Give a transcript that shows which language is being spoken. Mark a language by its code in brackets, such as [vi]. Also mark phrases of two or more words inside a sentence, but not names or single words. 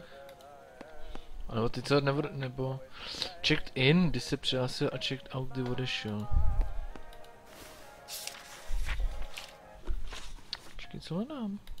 [cs] Nebo ty co, nebo [en] checked in, [cs] když se přihlásil a [en] checked out, [cs] kdy odešel. Počkej, co hledám?